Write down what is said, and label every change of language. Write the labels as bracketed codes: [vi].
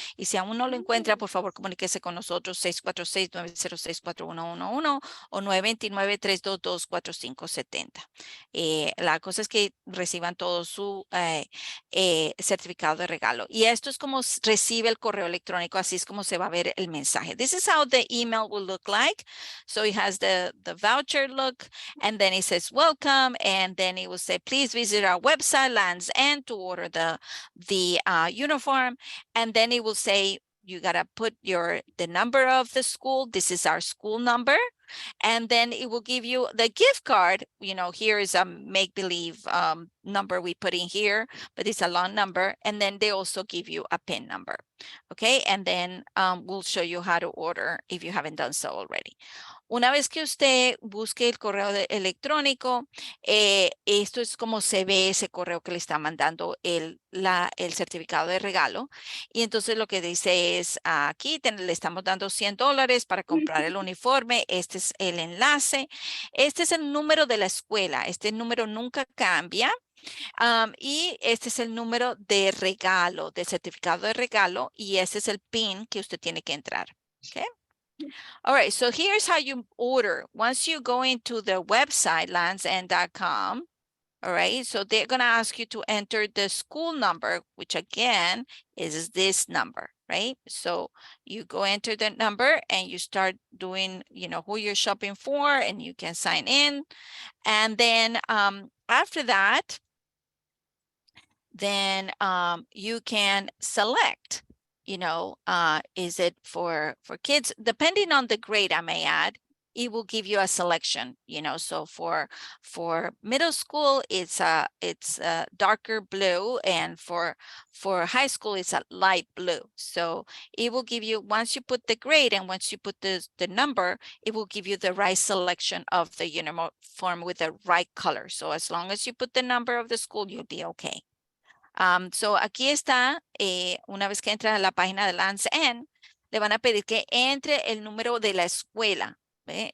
[es] Y si aún no lo encuentra, por favor, comuníquese con nosotros 646-906-4111 o 929-322-4570. La cosa es que reciban todo su certificado de regalo. Y esto es como recibe el correo electrónico, así es como se va a ver el mensaje. [en] This is how the email will look like. So it has the voucher look, and then it says welcome, and then it will say, please visit our website, Lands End, to order the uniform. And then it will say, you gotta put the number of the school. This is our school number. And then it will give you the gift card. You know, here is a make-believe number we put in here, but it's a long number. And then they also give you a PIN number. Okay, and then we'll show you how to order if you haven't done so already. [es] Una vez que usted busque el correo electrónico, esto es como se ve ese correo que le está mandando el certificado de regalo. Y entonces lo que dice es, aquí le estamos dando $100 para comprar el uniforme. Este es el enlace. Este es el número de la escuela. Este número nunca cambia. Y este es el número de regalo, del certificado de regalo. Y ese es el PIN que usted tiene que entrar. ¿Ok? [en] All right, so here's how you order. Once you go into the website, landsend.com, all right, so they're going to ask you to enter the school number, which again is this number, right? So you go enter the number and you start doing, you know, who you're shopping for, and you can sign in. And then after that, then you can select, you know, is it for kids? Depending on the grade, I may add, it will give you a selection, you know. So for middle school, it's a darker blue, and for high school, it's a light blue. So it will give you, once you put the grade and once you put the number, it will give you the right selection of the uniform with the right color. So as long as you put the number of the school, you'll be okay. [es] So aquí está, una vez que entra a la página de Lands End, le van a pedir que entre el número de la escuela. ¿Ve?